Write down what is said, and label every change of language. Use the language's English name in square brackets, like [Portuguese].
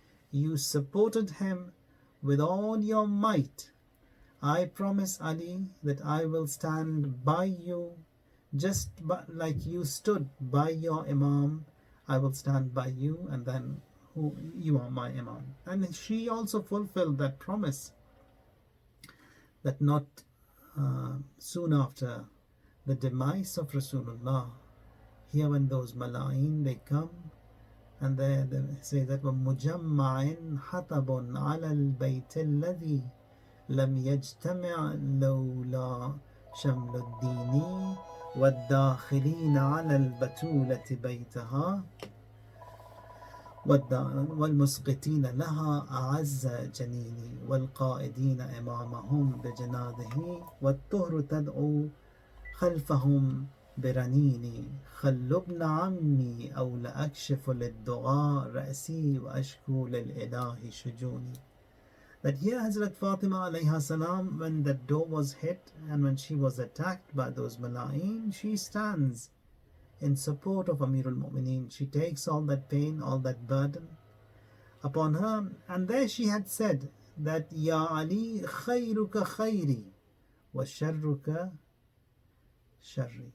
[English] You supported him with all your might. I promise, Ali, that I will stand by you, just like you stood by your Imam. I will stand by you, and then you are my Imam. And she also fulfilled that promise, that not soon after the demise of Rasulullah, here when those Mala'in, they come, and they say that [Arabic] وَمُجَمَّعٍ حَطَبٌ عَلَى الْبَيْتِ الَّذِي لَمْ يَجْتَمِعْ لَوْلَا شَمْلُ الدِّينِ وَالدَّاخِلِينَ عَلَى الْبَتُولَةِ بَيْتَهَا والمسقطين لها أعز جنيني والقائدين إمامهم بجناده والطهر تدعو خلفهم برنيني خل ابن عمي أو لأكشف للدعاء رأسي وأشكو للإله شجوني. [English] That here Hazrat Fatima alayha salam, when that door was hit and when she was attacked by those Mala'in, she stands in support of Amir al-Mu'mineen. She takes all that pain, all that burden upon her. And there she had said that, Ya Ali, [Arabic] khayruka khayri wa sharruka sharri.